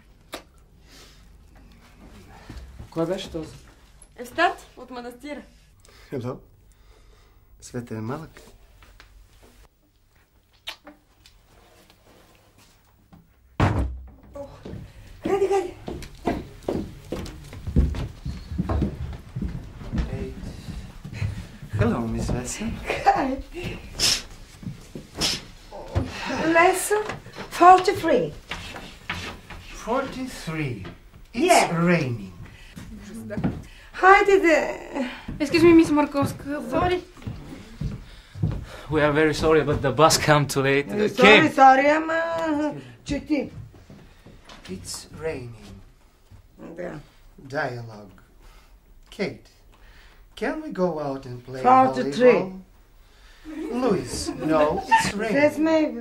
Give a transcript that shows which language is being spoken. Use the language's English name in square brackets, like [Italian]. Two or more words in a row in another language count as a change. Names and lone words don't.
[Bulgarian] Кой беше този? Евстат от манастира. Хело. Светът е малък. Хайде. [English] Hello, Miss Lesson. Hi. Lesson 43. 43. It's raining. [Bulgarian] Хайде де. [English] Excuse me, Miss Markowska. Sorry. We are very sorry, but the bus came too late. Sorry, [Bulgarian] ама... Чети. [English] It's raining. [Bulgarian] Да. [English] Dialogue. Kate, can we go out and play 43. volleyball? Louis, no, it's raining. Yes, maybe.